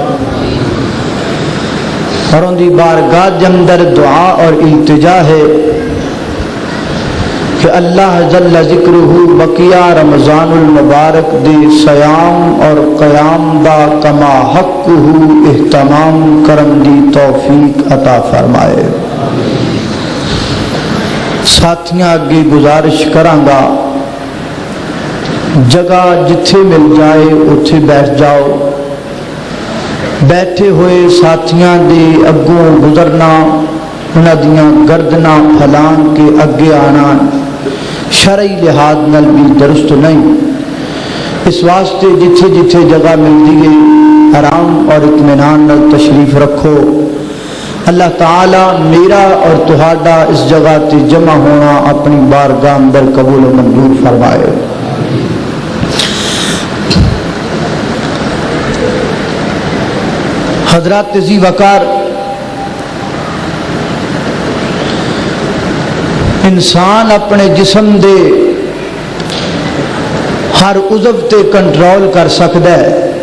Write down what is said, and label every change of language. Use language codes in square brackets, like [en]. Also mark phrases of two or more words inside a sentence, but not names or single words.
[pa] اور ان دی بارگاہ دے اندر دعا اور التجا ہے کہ اللہ [ar] جل ذکرہ [pa] بقیہ رمضان المبارک دے سیام اور قیام دا کما حقہ اہتمام کرم دی توفیق عطا فرمائے. ساتھیاں اگے گزارش کرانگا جگہ جتھے مل جائے اتھے بیٹھ جاؤ. بیٹھے ہوئے ساتھیاں دے اگوں گزرنا انہاں دیاں گردناں پھلان کے اگے آنا شرعی لحاظ نال بھی درست نہیں. اس واسطے جتھے جتھے جگہ ملتی ہے آرام اور اطمینان نال تشریف رکھو. اللہ تعالی میرا اور تہاڈا اس جگہ تے جمع ہونا اپنی بارگاہ اندر قبول و منظور فرمائے. حضرات ذی وقار انسان اپنے جسم دے ہر عضو تے کنٹرول کر سکتا ہے.